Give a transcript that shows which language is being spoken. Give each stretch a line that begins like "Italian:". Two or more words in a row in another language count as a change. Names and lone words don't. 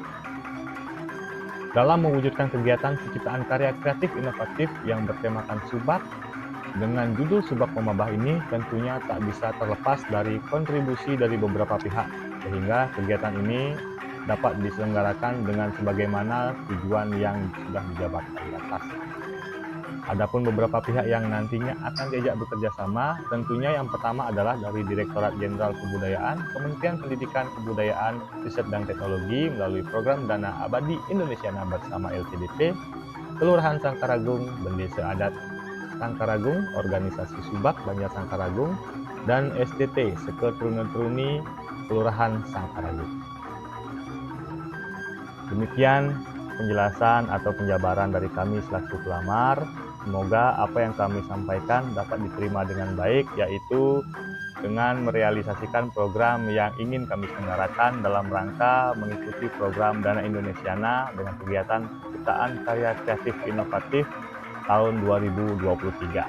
Indonesian: Dalam mewujudkan kegiatan penciptaan karya kreatif inovatif yang bertemakan subak, dengan judul Subak Memabah ini tentunya tak bisa terlepas dari kontribusi dari beberapa pihak, sehingga kegiatan ini dapat diselenggarakan dengan sebagaimana tujuan yang sudah dijabarkan di atas. Adapun beberapa pihak yang nantinya akan diajak bekerja sama, tentunya yang pertama adalah dari Direktorat Jenderal Kebudayaan, Kementerian Pendidikan Kebudayaan, Riset dan Teknologi melalui Program Dana Abadi Indonesiana Bersama LPDP, Kelurahan Sangkaragung, Bendesa Adat Sangkaragung, Organisasi Subak Banjar Sangkaragung, dan STT Seketruni Kelurahan Sangkaragung. Demikian penjelasan atau penjabaran dari kami selaku pelamar. Semoga apa yang kami sampaikan dapat diterima dengan baik, yaitu dengan merealisasikan program yang ingin kami selenggarakan dalam rangka mengikuti program Dana Indonesiana dengan kegiatan penciptaan karya kreatif inovatif tahun 2023.